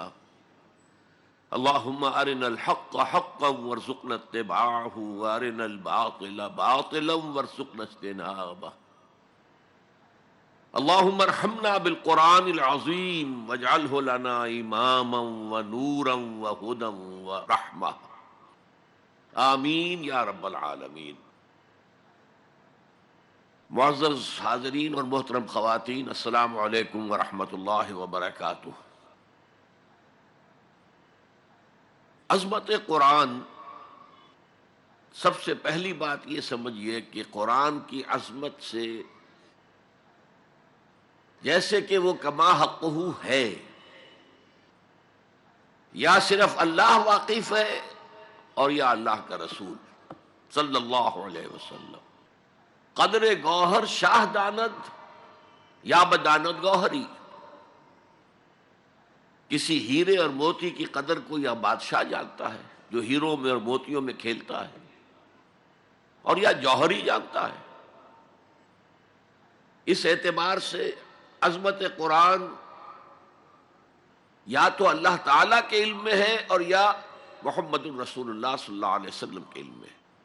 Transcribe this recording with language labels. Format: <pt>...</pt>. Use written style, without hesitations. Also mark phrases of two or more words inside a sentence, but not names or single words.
<ar>اللهم أرنا الحق حقا وارزقنا اتباعه وأرنا الباطل باطلا وارزقنا اجتنابه. اللهم ارحمنا بالقرآن العظيم واجعله لنا إماما ونورا وهدى ورحمة. آمین یا رب العالمین.</ar> <ur>معزز حاضرین اور محترم خواتین،</ur> <ar>السلام علیکم ورحمۃ اللہ وبرکاتہ.</ar> <ur>عظمت قرآن، سب سے پہلی بات یہ سمجھیے کہ قرآن کی عظمت سے جیسے کہ وہ</ur> <ar>کما حقہ</ar> <ur>ہے، یا صرف اللہ واقف ہے اور یا اللہ کا رسول</ur> <ar>صلی اللہ علیہ وسلم.</ar> <fa>قدر گوہر شاہ داند یا بداند گوہری.</fa> <ur>کسی ہیرے اور موتی کی قدر کو یا بادشاہ جانتا ہے جو ہیروں میں اور موتیوں میں کھیلتا ہے، اور یا جوہری جانتا ہے. اس اعتبار سے عظمت قرآن یا تو اللہ تعالیٰ کے علم میں ہے اور یا محمد الرسول اللہ</ur> <ar>صلی اللہ علیہ وسلم</ar> <ur>کے علم میں.</ur>